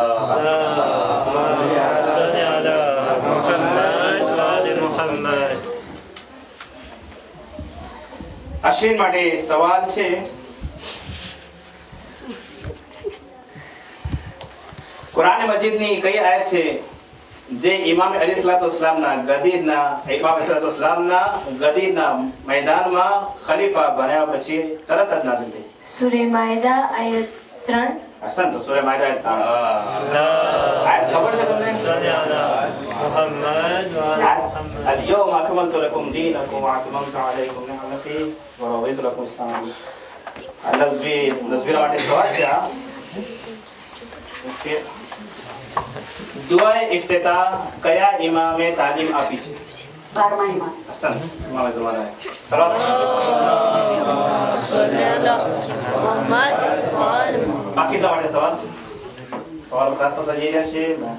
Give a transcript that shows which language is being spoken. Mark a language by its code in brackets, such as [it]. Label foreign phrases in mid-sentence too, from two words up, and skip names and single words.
[gu] અશ્વિન માટે સવાલ છે કુરાન મજીદની કઈ આયત છે જે ઇમામ અલી સલાતુ-વસલામના ગદીરના મેદાનમાં ખલીફા બન્યા પછી તરત જ નાઝિલ થઈ? સૂરે માઇદા આયત 3. અહસંત. સૂરે માઇદા આયત ખબર છે તમને? [ar] اليوم أكملت لكم دينكم وأتممت عليكم نعمتي ورضيت لكم الإسلام. [gu] નઝવીર માટે સવાલ છે ઓકે. દુઆએ ઇફ્તિતાહ કયા ઇમામે તાલીમ આપી છે? 12મા ઇમામ. અહસન. ઇમામે ઝમાના. સલાત બાકી માટે સવાલ ખાસ હોતા જઈ રહ્યા છે.